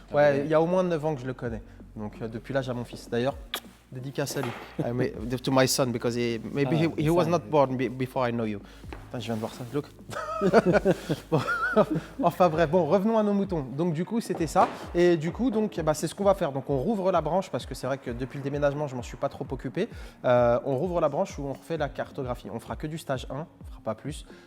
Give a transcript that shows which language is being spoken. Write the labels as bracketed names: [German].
[French] Ouais, il y a au moins 9 ans que je le connais. Donc depuis là, j'ai mon fils. D'ailleurs, dédicace à lui. [English] To my son, because maybe he was not born before I know you. [French] Putain, je viens de voir ça, look. Bon, enfin bref, bon, revenons à nos moutons. Donc du coup, c'était ça. Et du coup, donc, c'est ce qu'on va faire. Donc on rouvre la branche, parce que c'est vrai que depuis le déménagement, je m'en suis pas trop occupé. On rouvre la branche où on refait la cartographie. On fera que du stage 1, on fera pas plus.